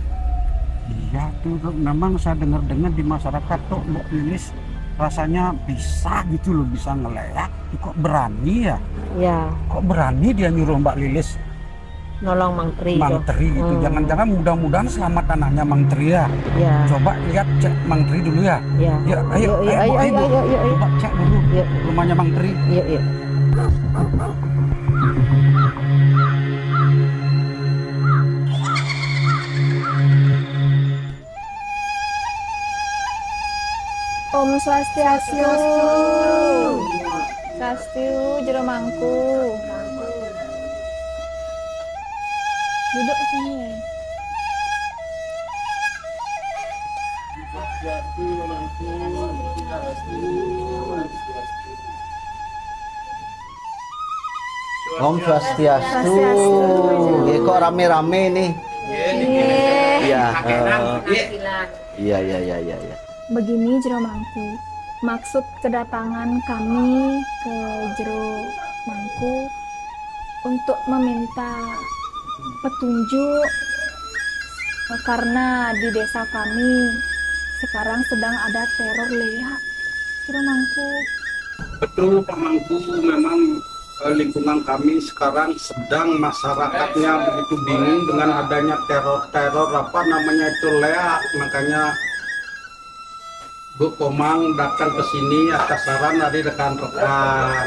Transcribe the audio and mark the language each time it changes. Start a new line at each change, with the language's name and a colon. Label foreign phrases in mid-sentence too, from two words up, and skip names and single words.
Indonesian: Iya tuh, memang saya dengar-dengar di masyarakat tuh Mbak Lilis rasanya bisa gitu loh, bisa ngeleak. Kok berani ya? Ya, Kok berani dia nyuruh Mbak Lilis nolong Mang Tri. Mang Tri gitu. Jangan-jangan mudah-mudahan selamat anaknya Mang Tri ya. Ya. Coba lihat cek Mang Tri dulu ya. Ya. Ya, ayo, Bu. Coba cek dulu rumahnya Mang Tri. Yuk.
Balinese: Om Swastiastu. Swastiastu jero mangku.
Indonesian: Duduk sini.
Balinese: Om Swastiastu.
Indonesian: Ya kok rame-rame nih. Iya. Iya. Begini jero mangku. Maksud kedatangan kami ke jero mangku untuk meminta petunjuk karena di desa kami sekarang sedang ada teror Lea. Jero mangku. Betul Pak Mangku, memang lingkungan kami sekarang sedang masyarakatnya begitu bingung dengan adanya teror apa namanya itu Lea, makanya Bu Komang datang ke sini atas saran dari rekan-rekan.